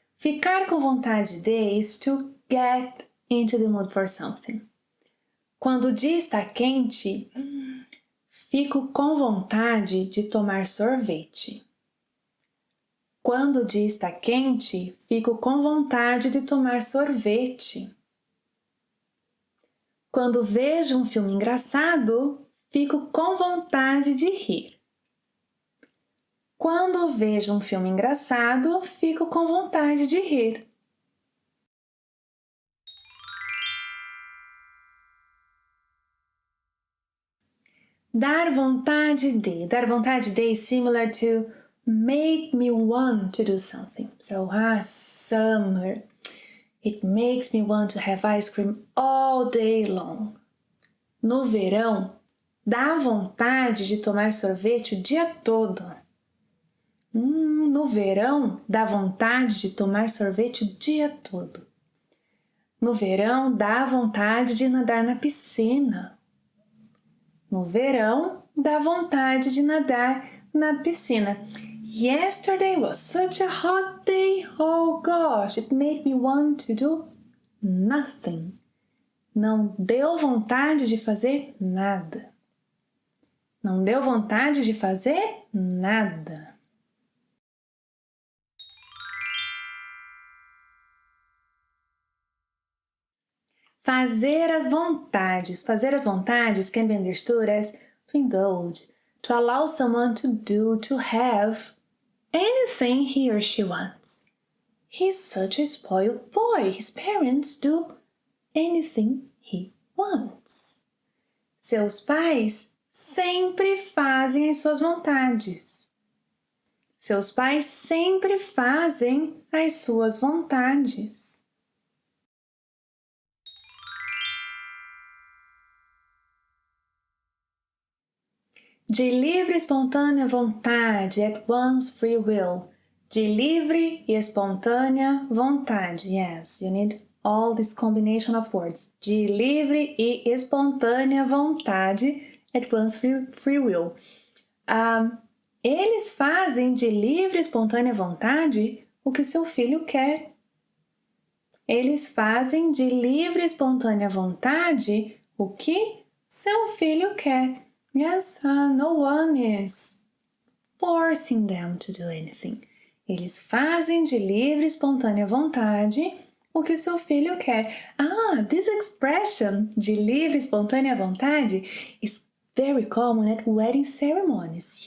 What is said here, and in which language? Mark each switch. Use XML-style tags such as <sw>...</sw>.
<pt>Ficar com vontade de</pt> <en>is to get into the mood for something.</en> <pt>Quando o dia está quente, fico com vontade de tomar sorvete. Quando o dia está quente, fico com vontade de tomar sorvete. Quando vejo um filme engraçado, fico com vontade de rir. Quando vejo um filme engraçado, fico com vontade de rir. Dar vontade de. Dar vontade de</pt> <en>is similar to make me want to do something. So, summer. It makes me want to have ice cream all day long.</en> <pt>No verão, dá vontade de tomar sorvete o dia todo. No verão, dá vontade de tomar sorvete o dia todo. No verão, dá vontade de nadar na piscina. No verão, dá vontade de nadar na piscina.</pt> <en>Yesterday was such a hot day. Oh gosh, it made me want to do nothing.</en> <pt>Não deu vontade de fazer nada. Não deu vontade de fazer nada. Fazer as vontades. Fazer as vontades</pt> <en>can be understood as to indulge, to allow someone to do, to have anything he or she wants. He's such a spoiled boy. His parents do anything he wants.</en> <pt>Seus pais sempre fazem as suas vontades. Seus pais sempre fazem as suas vontades. De livre e espontânea vontade,</pt> <en>at one's free will.</en> <pt>De livre e espontânea vontade.</pt> <en>Yes, you need all this combination of words.</en> <pt>De livre e espontânea vontade,</pt> <en>at one's free will.</en> <pt>Eles fazem de livre e espontânea vontade o que seu filho quer. Eles fazem de livre e espontânea vontade o que seu filho quer.</pt> <en>Yes, no one is forcing them to do anything.</en> <pt>Eles fazem de livre e espontânea vontade o que seu filho quer.</pt> <en>This expression,</en> <pt>de livre e espontânea vontade,</pt> <en>is very common at wedding ceremonies.</en>